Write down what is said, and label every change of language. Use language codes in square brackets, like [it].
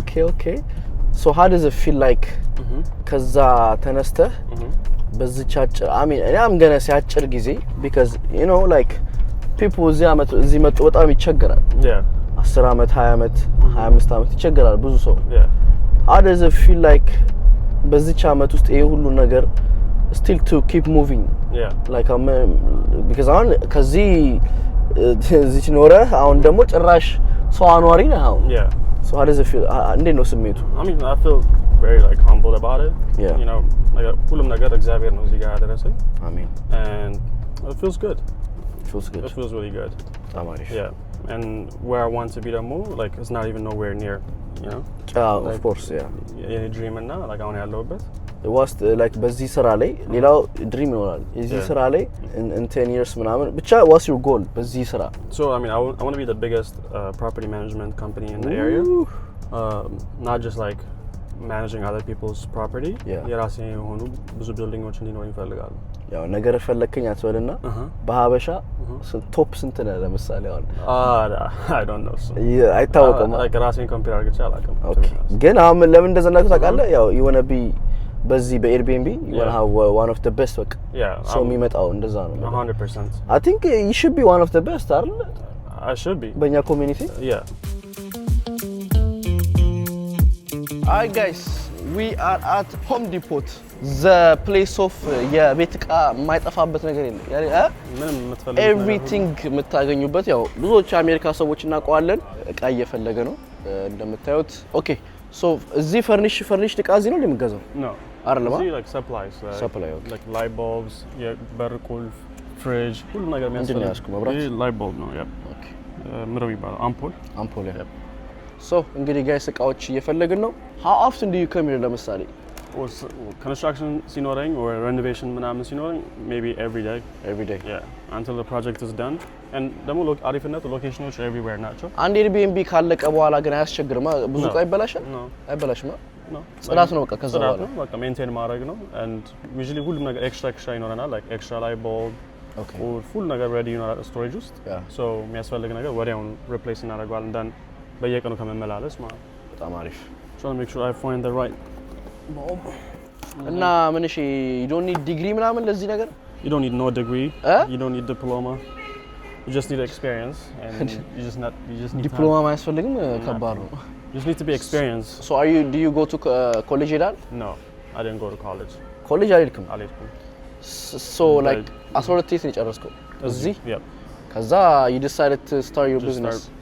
[en] okay so how does it feel like ከዛ ተነስተህ በዚህ አጭር I'm gonna say አጭር ጊዜ because you know like people [am] እዚህ መጡ በጣም ይቸገራል [en] 10 አመት 20 አመት 25 አመት ይቸገራል ብዙ ሰው how does it feel like በዚህ አመት ውስጥ ይሄ ሁሉ ነገር still to keep moving like [am] because አሁን ከዚህ እዚህ ኖረ አሁን ደግሞ ጭራሽ ሰው አኗሪ ነህ አሁን [en] so how does it feel [am] እንዴት ነው ስሜቱ [en] I mean I feel very like humbled about it you know like [am] ሁሉም ነገር እግዚአብሔር ነው እዚህ ጋር ያደረሰኝ አሜን [en] and it feels good it feels really good Tamarish. yeah and where I want to be more like it's not even nowhere near you know like, of course [am] yeah dream እና like አሁን ያለሁበት it was like በዚህ ስራ ላይ ሌላው ድሪም ይሆናል እዚህ ስራ ላይ in 10 years ምናምን ብቻ [en] what's your goal [am] በዚህ ስራ [en] so I mean I want to be the biggest property management company in the area not just like managing other people's property [am] የራሴ የሆኑ ብዙ ቢልዲንጎች እንዲኖር ይፈልጋሉ ያው ነገር ፈለከኝ አትበልና በሀበሻ ቶፕ ስንት ነው ለምሳሌ አሁን [en] I don't know so [am] አይታወቅም like ራሴን ኮምፒውተር አድርጌ አላውቅም ግን አሁን ለምን እንደዘናኩ ታውቃለህ ያው you want to be በዚህ በኤርቢኤንቢ [en] you will have one of the best [am] በቃ ሰው የሚመጣው እንደዛ ነው [en] 100%. I think you should be one of the best አይደል? I should be. [am] በእኛ ኮሚኒቲ [en] Hi guys, we are at Home Depot, the place of [am] የቤት ዕቃ የማይጠፋበት ነገር የለም ምንም የምትፈልጉት everything የምታገኙበት ያው ብዙዎች አሜሪካ ሰዎች እናውቀዋለን ዕቃ እየፈለገ ነው እንደምታዩት ኦኬ so እዚህ ፈርኒሽ ዕቃ እዚህ ነው እንደምገዛው [en] no [am] አይደለም እዚህ like supplies [en] supply okay. [am] like light bulbs የበር ቁልፍ fridge ሁሉ ነገር የሚያስፈልግ ይሄ light bulb ነው [en] okay [am] ምንድነው የሚባለው አምፖል so እንግዲህ ጋይስ ዕቃዎች እየፈለግን ነው [en] how often do you come here [am] ለምሳሌ [en] construction ሲኖረኝ or renovation ምናምን ሲኖረኝ maybe every day yeah until the project is done and [am] ደግሞ አሪፍነቱ ሎኬሽኖች [en] everywhere ናቸው [am] አንድ ኤርቢኤንቢ ካለቀ በኋላ ግን አያስቸግርም ብዙ ዕቃ ይበላሻል አይበላሽም ጽዳት ነው በቃ ከዛ በኋላ በቃ ሜንቴን ማድረግ ነው and usually ሁሉም ነገር ኤክስትራ ይኖረናል like extra light bulb [en] okay [am] full ነገር ready ይኖራል storage ውስጥ so የሚያስፈልግ ነገር ወዲያውኑ replace እናደርጋለን then በየቀኑ ከመመላለስ ማለት በጣም አሪፍ [en] trying to make sure I find the right bulb [am] እና ምን እሺ [en] you don't need degree [am] ምናምን ለዚህ ነገር [en] you don't need no degree you don't need diploma you just need experience and you just need [am] ዲፕሎማ ማያስፈልግም ከባድ ነው [en] you just need to be experienced so do you go to college ይላል no I didn't go to college [am] አልሄድኩም so like 12 years ነው የጨረስከው እዚህ [en] yep ከዛ you decided to start your business